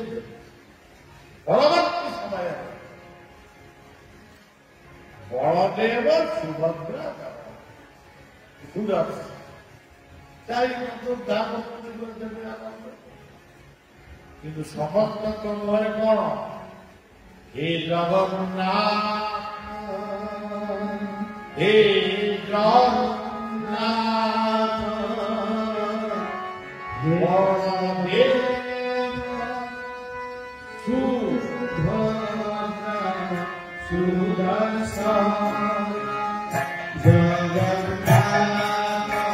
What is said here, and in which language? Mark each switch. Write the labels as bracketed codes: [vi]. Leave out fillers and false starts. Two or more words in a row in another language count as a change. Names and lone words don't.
[or] ପରବର୍ତ୍ତୀ ସମୟରେ ବଳଦେବ ସୁଭଦ୍ରା କିନ୍ତୁ ସମସ୍ତଙ୍କ ମୁହଁରେ କଣ? हे जगन्नाथ, हे जगन्नाथ, बलदेव सुभद्रा सुदर्शन जगन्नाथ